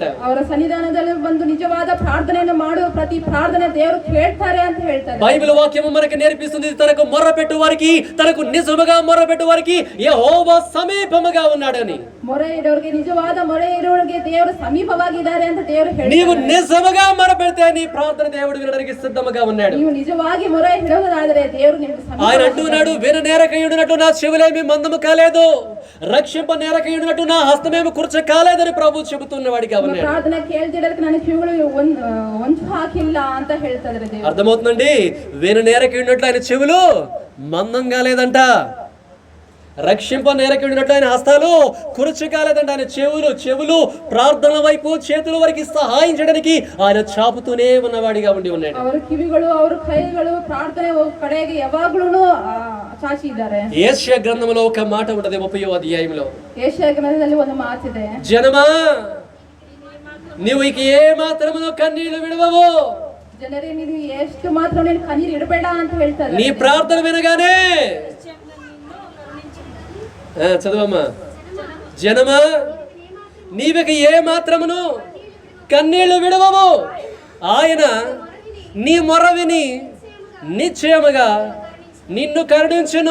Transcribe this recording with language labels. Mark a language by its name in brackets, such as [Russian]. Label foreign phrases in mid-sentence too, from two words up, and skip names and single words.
[Kannada] ಅವರ ಸನ್ನಿಧಾನದಲ್ಲಿ ಬಂದು ನಿಜವಾದ ಪ್ರಾರ್ಥನೆಯನ್ನು ಮಾಡುವ ಪ್ರತಿ ಪ್ರಾರ್ಥನೆ ದೇವರು ಕೇಳ್ತಾರೆ ಅಂತ ಹೇಳ್ತಾರೆ. [Telugu] బైబిల్ వాక్యము మనకు నేర్పిస్తుంది, తనకు మొర్రపెట్టు వారికి, తనకు నిజముగా మొర్రపెట్టు వారికి యెహోవా సమీపముగా ఉన్నాడని. [Kannada] ಮೊರೆ ಇರೋರಿಗೆ, ನಿಜವಾದ ಮೊರೆ ಇರೋರಿಗೆ ದೇವರು ಸಮೀಪವಾಗಿದ್ದಾರೆ ಅಂತ ದೇವರು [Telugu] నీవు [Kannada] ಹೇಳ್ತಾರೆ. [Telugu] నిజముగా మొరపెడితే నీ ప్రార్థన దేవుడు వినడానికి సిద్ధముగా ఉన్నాడు. [Kannada] ನೀವು ನಿಜವಾಗಿ ಮೊರೆ ಇಡೋದಾದರೆ ದೇವರು ನಿಮಗೆ [Telugu] ఆయన అంటున్నాడు, విననేరకయుడినట్టు నా చెవులేమి మందము కాలేదు, రక్షింప నేరకయుడినట్టు నా హస్తమేమి కుర్చ కాలేదని ప్రభు చెబుతున్న వాడిగా ఉన్నాడు. [Kannada] ಪ್ರಾರ್ಥನೆ ಕೇಳ್ತಿರೋದಕ್ಕೆ ನನ್ನ ಕಿವಿಗಳು ಒಂಚು ಹಾಕಿಲ್ಲ ಅಂತ ಹೇಳ್ತಾ ಇದ್ದಾರೆ ದೇವರು. [Telugu] అర్థమవుతుందండి? విననేరకయుడినట్లు ఆయన చెవులు మందం కాలేదంట, రక్షింప నేరకయుడినట్లు ఆయన హస్తాలు కురుచు కాలేదంట. ఆయన చెవులు ప్రార్థన వైపు చేతుల వరకు సహాయం చేయడానికి ఆయన చాపుతూనే ఉన్నవాడిగా ఉండి ఉన్నాడు. [Kannada] ಅವರ ಕಿವಿಗಳು ಅವರ ಕೈಗಳು ಪ್ರಾರ್ಥನೆ ಕಡೆಗೆ ಯಾವಾಗ್ಲೂ ಚಾಚಿ ಇದ್ದಾರೆ. [Telugu] యెషయా గ్రంథంలో ఒక మాట ఉంటది 30వ అధ్యాయంలో. [Kannada] ಯೆಶಾಯ ಗ್ರಂಥದಲ್ಲಿ ಒಂದು ಮಾತಿದೆ, [Telugu] జనమా నీవు ఇక ఏ మాత్రమును కన్నీళ్లు విడవవు, [Kannada] ಜನರೇ ನೀನು ಎಷ್ಟು ಮಾತ್ರ ನೀನು ಕಣ್ಣೀರು ಇಡಬೇಡ ಅಂತ ಹೇಳ್ತಾರೆ. [Telugu] నీ ప్రార్థన వినగానే చదవమ్మా. జనమా నీవిక ఏ మాత్రమును కన్నీళ్లు విడవవు, ఆయన నీ మొర విని నిశ్చయముగా నిన్ను కరుణించును.